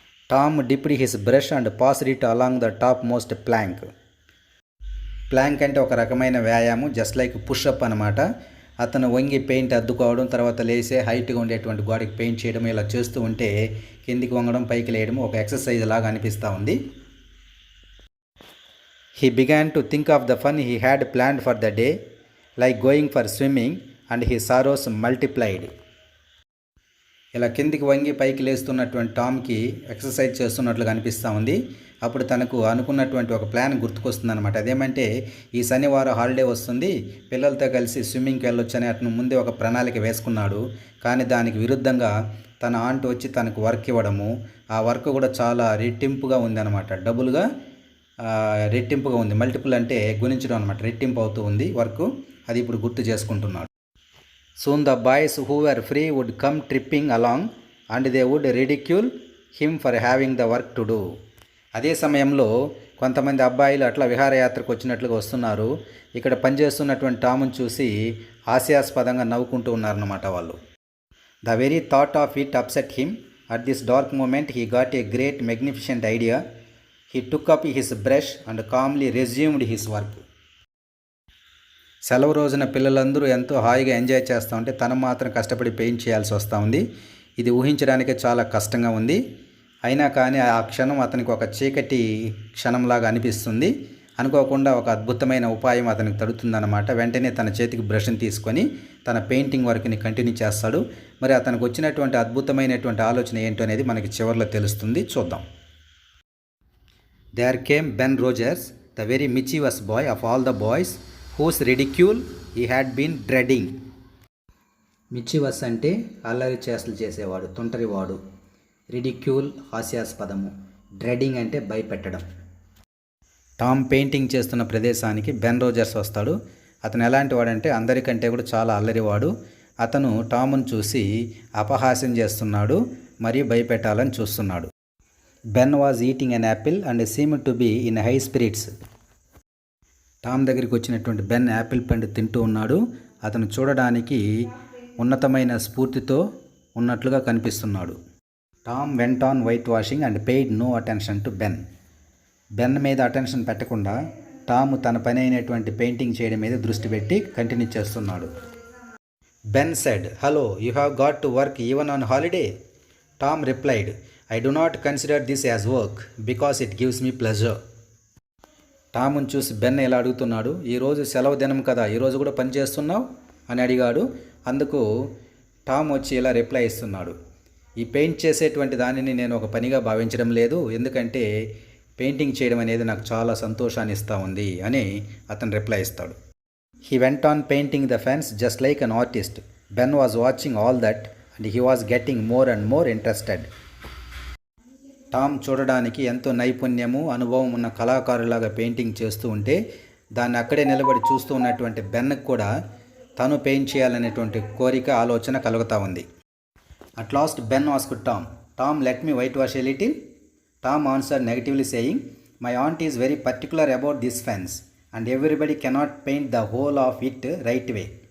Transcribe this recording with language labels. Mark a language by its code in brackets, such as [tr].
[en] Tom dipped his brush and passed it along the topmost plank. [te] Planck అంటే ఒక రకమైన వ్యాయామం, [en] just like pushup [te] అనమాట. అతను వంగి పెయింట్ అద్దుకోవడం, తర్వాత లేసే హైట్గా ఉండేటువంటి గోడకి పెయింట్ చేయడం, ఇలా చేస్తూ ఉంటే కిందికి వంగడం పైకి లేయడం ఒక ఎక్సర్సైజ్ లాగా అనిపిస్తూ ఉంది. [en] He began to think of the fun he had planned for the day, like going for swimming, and his sorrows multiplied. [te] ఇలా కిందికి వంగి పైకి లేస్తున్నటువంటి టామ్కి ఎక్సర్సైజ్ చేస్తున్నట్లుగా అనిపిస్తూ ఉంది. అప్పుడు తనకు అనుకున్నటువంటి ఒక ప్లాన్ గుర్తుకొస్తుందన్నమాట. అదేమంటే ఈ శనివారం హాలిడే వస్తుంది, పిల్లలతో కలిసి స్విమ్మింగ్కి వెళ్ళొచ్చని అతను ముందే ఒక ప్రణాళిక వేసుకున్నాడు. కానీ దానికి విరుద్ధంగా తన ఆంటీ వచ్చి తనకు వర్క్ ఇవ్వడము, ఆ వర్క్ కూడా చాలా రెట్టింపుగా ఉందన్నమాట. డబుల్గా రెట్టింపుగా ఉంది. మల్టిపుల్ అంటే గుణించడం అనమాట, రెట్టింపు అవుతూ ఉంది వర్క్. అది ఇప్పుడు గుర్తు చేసుకుంటున్నాడు. [en] Soon the boys who were free would come tripping along and they would ridicule him for having the work to do. [te] అదే సమయంలో కొంతమంది అబ్బాయిలు అట్లా విహారయాత్రకు వచ్చినట్లుగా వస్తున్నారు. ఇక్కడ పనిచేస్తున్నటువంటి టామును చూసి హాస్యాస్పదంగా నవ్వుకుంటూ ఉన్నారన్నమాట వాళ్ళు. [en] The very thought of it upset him. At this dark moment he got a great magnificent idea. He took up his brush and calmly resumed his work. [te] సెలవు రోజున పిల్లలందరూ ఎంతో హాయిగా ఎంజాయ్ చేస్తూ ఉంటే తను మాత్రం కష్టపడి పెయింట్ చేయాల్సి వస్తూ ఉంది. ఇది ఊహించడానికే చాలా కష్టంగా ఉంది. అయినా కానీ ఆ క్షణం అతనికి ఒక చీకటి క్షణంలాగా అనిపిస్తుంది. అనుకోకుండా ఒక అద్భుతమైన ఉపాయం అతనికి తడుతుందన్నమాట. వెంటనే తన చేతికి బ్రష్ని తీసుకొని తన పెయింటింగ్ వర్క్ని కంటిన్యూ చేస్తాడు. మరి అతనికి వచ్చినటువంటి అద్భుతమైనటువంటి ఆలోచన ఏంటో అనేది మనకి చివరిలో తెలుస్తుంది, చూద్దాం. [en] There came Ben Rogers, the very mischievous boy of all the boys, whose ridicule he had been dreading. [te] మిచివస్ అంటే అల్లరి చేష్టలు చేసేవాడు, తుంటరివాడు. రిడిక్యూల్ హాస్యాస్పదము. డ్రెడింగ్ అంటే భయపెట్టడం. టామ్ పెయింటింగ్ చేస్తున్న ప్రదేశానికి బెన్ రోజర్స్ వస్తాడు. అతను ఎలాంటి వాడంటే అందరికంటే కూడా చాలా అల్లరివాడు. అతను టామ్ను చూసి అపహాస్యం చేస్తున్నాడు, మరియు భయపెట్టాలని చూస్తున్నాడు. [en] Ben was eating an apple and seemed to be in high spirits. [te] Tom దగ్గరికి వచ్చినటువంటి బెన్ యాపిల్ పండు తింటూ ఉన్నాడు. అతను చూడడానికి ఉన్నతమైన స్ఫూర్తితో ఉన్నట్లుగా కనిపిస్తున్నాడు. [en] Tom went on white washing and paid no attention to Ben. [te] Ben మీద అటెన్షన్ పెట్టకుండా టామ్ తన పని అయినటువంటి పెయింటింగ్ చేయడం మీద దృష్టి పెట్టి కంటిన్యూ చేస్తున్నాడు. [en] Ben said, hello, you have got to work even on holiday? Tom replied, I do not consider this as work because it gives me pleasure. [te] టామ్ను చూసి బెన్ ఇలా అడుగుతున్నాడు, ఈరోజు సెలవు దినం కదా, ఈరోజు కూడా పని చేస్తున్నావు అని అడిగాడు. అందుకు టామ్ వచ్చి ఇలా రిప్లై ఇస్తున్నాడు, ఈ పెయింట్ చేసేటువంటి దానిని నేను ఒక పనిగా భావించడం లేదు, ఎందుకంటే పెయింటింగ్ చేయడం అనేది నాకు చాలా సంతోషాన్ని ఇస్తూ ఉంది అని అతను రిప్లై ఇస్తాడు. [en] He went on painting the fence just like an artist. Ben was watching all that and he was getting more and more interested. [te] Tom చూడడానికి ఎంతో నైపుణ్యము, అనుభవం ఉన్న కళాకారులాగా పెయింటింగ్ చేస్తూ ఉంటే దాన్ని అక్కడే నిలబడి చూస్తూ ఉన్నటువంటి బెన్కి కూడా తను పెయింట్ చేయాలనేటువంటి కోరిక, ఆలోచన కలుగుతూ ఉంది. [en] At last Ben asked Tom, Tom let me white wash a little? Tom answered negatively saying, my aunt is very particular about this fence and everybody cannot paint the whole of it right way.